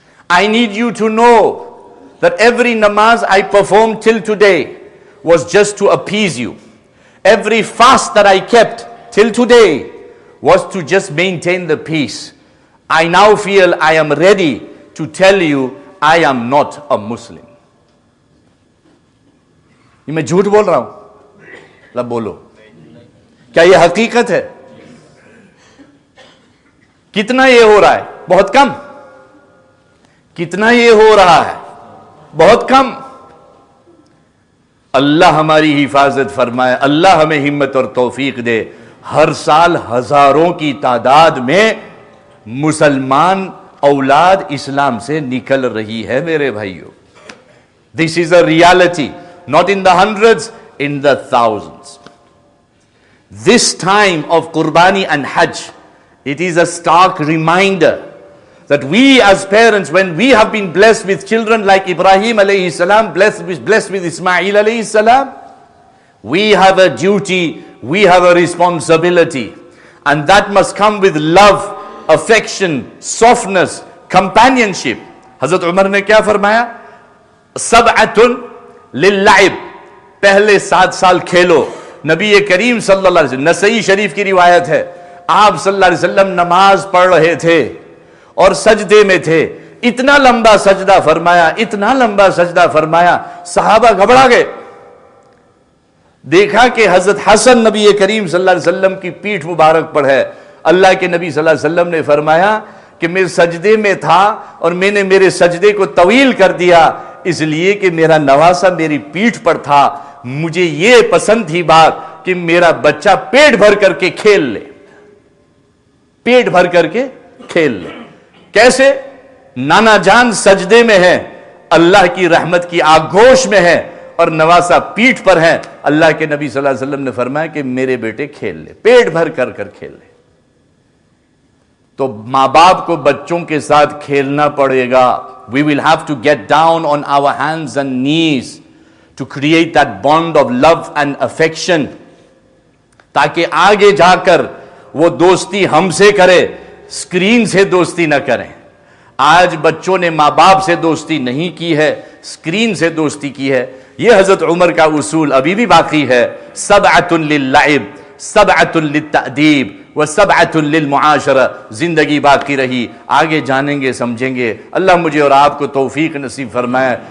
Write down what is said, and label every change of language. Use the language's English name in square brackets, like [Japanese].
[English] I need you to know that every namaz I performed till today was just to appease you. Every fast that I kept till today was to just maintain the peace. I now feel I am ready to tell you I am not a Muslim. [Urdu] یہ میں جھوٹ بول رہا ہوں؟ لب بولو، کیا یہ حقیقت ہے؟ کتنا یہ ہو رہا ہے؟ بہت کم. کتنا یہ ہو رہا ہے؟ بہت کم. اللہ ہماری حفاظت فرمائے، اللہ ہمیں ہمت اور توفیق دے. ہر سال ہزاروں کی تعداد میں مسلمان اولاد اسلام سے نکل رہی ہے میرے بھائیوں. [English] This is a reality, not in the hundreds, in the thousands. This time of Qurbani and Hajj, it is a stark reminder that we as parents, when we have been blessed with children like Ibrahim alayhi salam, blessed with Ismail alayhi salam, we have a duty, we have a responsibility, and that must come with love, affection, softness, companionship. [Urdu] Hazrat Umar نے کیا فرمایا؟ [Arabic] سبعۃ للعب، [Urdu] پہلے 7 سال کھیلو. نبی کریم صلی اللہ علیہ وسلم، نسائی شریف کی روایت ہے، آپ صلی اللہ علیہ وسلم نماز پڑھ رہے تھے اور سجدے میں تھے. اتنا لمبا سجدہ فرمایا، اتنا لمبا سجدہ فرمایا، صحابہ گھبرا گئے. دیکھا کہ حضرت حسن نبی کریم صلی اللہ علیہ وسلم کی پیٹھ مبارک پر ہے. اللہ کے نبی صلی اللہ علیہ وسلم نے فرمایا کہ میں سجدے میں تھا اور میں نے میرے سجدے کو طویل کر دیا اس لیے کہ میرا نواسا میری پیٹھ پر تھا. مجھے یہ پسند تھی بات کہ میرا بچہ پیٹ بھر کر کے کھیل لے، پیٹ بھر کر کے کھیل لے. کیسے؟ نانا جان سجدے میں ہے، اللہ کی رحمت کی آغوش میں ہے اور نواسا پیٹھ پر ہے. اللہ کے نبی صلی اللہ علیہ وسلم نے فرمایا کہ میرے بیٹے کھیل لے، پیٹ بھر کر کھیل لے. تو ماں باپ کو بچوں کے ساتھ کھیلنا پڑے گا. [English] We will have to get down on our hands and knees to create that bond of love and affection, [Urdu] تاکہ آگے جا کر وہ دوستی ہم سے کرے، اسکرین سے دوستی نہ کریں. آج بچوں نے ماں باپ سے دوستی نہیں کی ہے، اسکرین سے دوستی کی ہے. یہ حضرت عمر کا اصول ابھی بھی باقی ہے. [Arabic] سبعۃ للعب، سبعۃ للتأدیب وسبعۃ للمعاشرہ. [Urdu] زندگی باقی رہی، آگے جانیں گے، سمجھیں گے. اللہ مجھے اور آپ کو توفیق نصیب فرمائے.